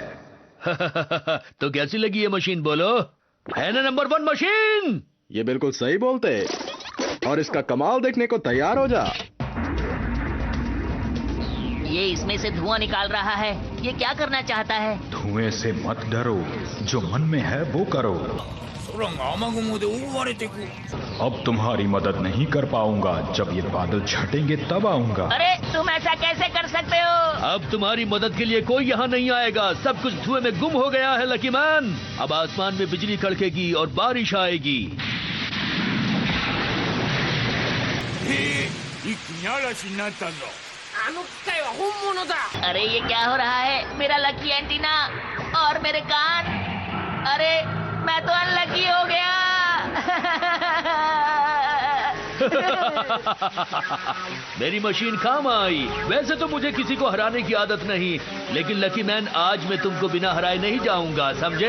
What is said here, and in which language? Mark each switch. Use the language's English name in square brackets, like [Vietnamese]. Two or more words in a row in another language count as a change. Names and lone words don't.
[Hindi] तो कैसी लगी ये मशीन, बोलो? है ना नंबर 1 मशीन? ये बिल्कुल सही बोलते, और इसका कमाल देखने को तैयार हो जा। ये इसमें से धुआं निकाल रहा है, ये क्या करना चाहता है? धुएं से मत डरो, जो मन में है वो करो। [Japanese] 空が雨雲で覆われてく。 [Hindi] अब तुम्हारी मदद नहीं कर पाऊंगा। जब ये बादल छटेंगे तब आऊंगा। अरे तुम ऐसा कैसे कर सकते हो? अब तुम्हारी मदद के लिए कोई यहाँ नहीं आएगा। सब कुछ धुएं में गुम हो गया है लकी मैन। अब आसमान में बिजली कड़केगी और बारिश आएगी। [Japanese] 一気に嵐になったぞ。あの機械は本物だ。 [Hindi] अरे ये क्या हो रहा है? मेरा लकी एंटीना और मेरे कान। अरे मैं तो अनलकी हो गया। मेरी मशीन काम आई। वैसे तो मुझे किसी को हराने की आदत नहीं, लेकिन लकी मैन आज मैं तुमको बिना हराए नहीं जाऊंगा, समझे?